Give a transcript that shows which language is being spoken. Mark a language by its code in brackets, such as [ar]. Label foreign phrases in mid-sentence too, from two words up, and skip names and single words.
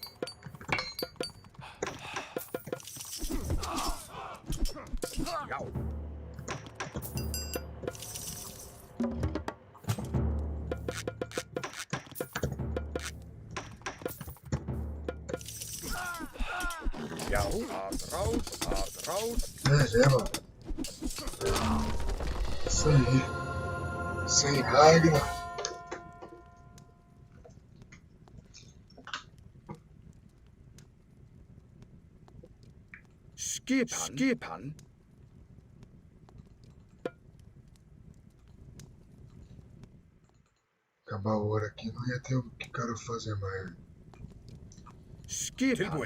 [is] Já. Já, að ráð. [pt] Beleza. Isso aí. Sem Ragnar. [is] Skipan. [pt] Acabar a hora aqui não ia ter o que o cara fazer mais. [is] Tilbúin.